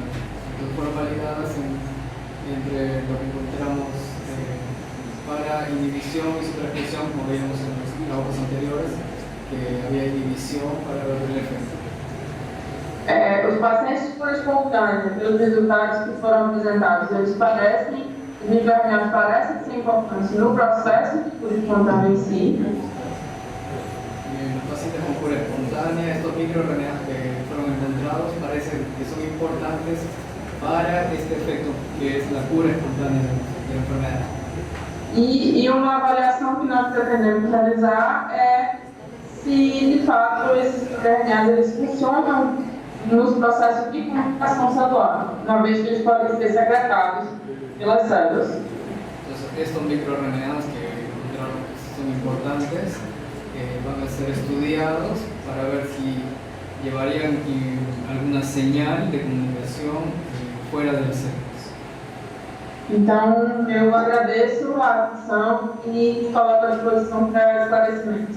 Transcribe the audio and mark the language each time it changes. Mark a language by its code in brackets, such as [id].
[es] Entonces fueron validadas entre lo que encontramos para inhibición y superexpresión, como veíamos en los trabajos anteriores, que había inhibición para ver el efecto. [pt] Os pacientes por espontânea, pelos resultados que foram apresentados, os microRNAs parecem ser importantes no processo de cura espontânea em si. [es] En los pacientes con cura espontánea, estos microRNAs que fueron encontrados parecen que son importantes para este efecto que es la cura espontánea de la enfermedad. [pt] E uma avaliação que nós pretendemos realizar é se de fato esses microRNAs eles funcionam nos processos de comunicação celular, uma vez que eles podem ser secretados pelas células. [es] Entonces, estos microRNAs que encontraron que son importantes van a ser estudiados para ver si llevarían alguna señal de comunicación fuera de las células. [pt] Então, eu agradeço a atenção e me coloco à disposição para esclarecimentos.